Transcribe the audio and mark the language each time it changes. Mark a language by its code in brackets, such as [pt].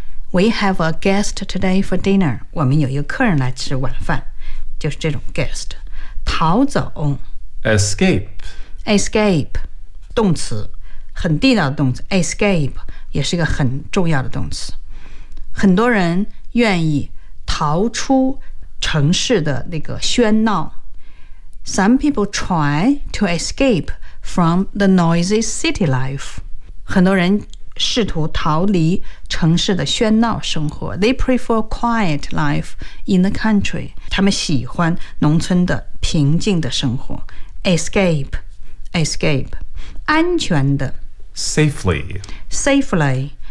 [en] We have a guest today for dinner. [zh] 我们有一个客人来吃晚饭，就是这种 guest。逃走 [en] ，escape， [zh] 动词，很地道的动词 ，escape 也是一个很重要的动词。很多人愿意逃出城市的那个喧闹。 [en] Some people try to escape from the noisy city life. [zh] 很多人试图逃离城市的喧闹生活。 [en] They prefer quiet life in the country. [zh] 他们喜欢农村的平静的生活。 Escape. 安全的。 [en] Safely.